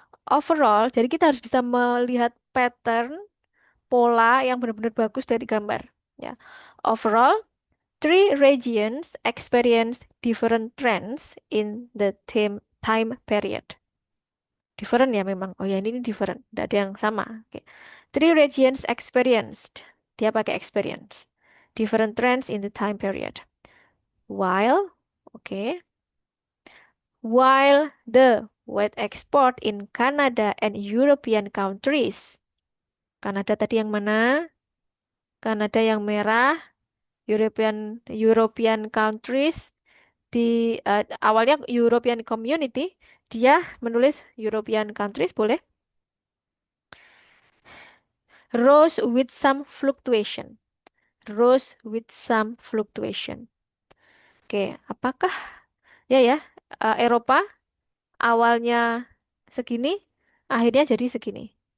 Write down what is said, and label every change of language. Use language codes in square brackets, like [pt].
[id] Overall, jadi kita harus bisa melihat pattern, pola yang benar-benar bagus dari gambar. Ya. [en] Overall, three regions experience different trends in the time period. [id] Different ya memang. Oh ya ini different. Tidak ada yang sama. Oke. [en] Three regions experienced. [id] Dia pakai experience. [en] Different trends in the time period. While, oke. While the wheat export in Canada and European countries. [id] Kanada tadi yang mana? Kanada yang merah. European countries awalnya European Community, dia menulis European countries, boleh. [en] Rose with some fluctuation. Rose with some fluctuation. [id] Oke, apakah ya Eropa awalnya segini, akhirnya jadi segini.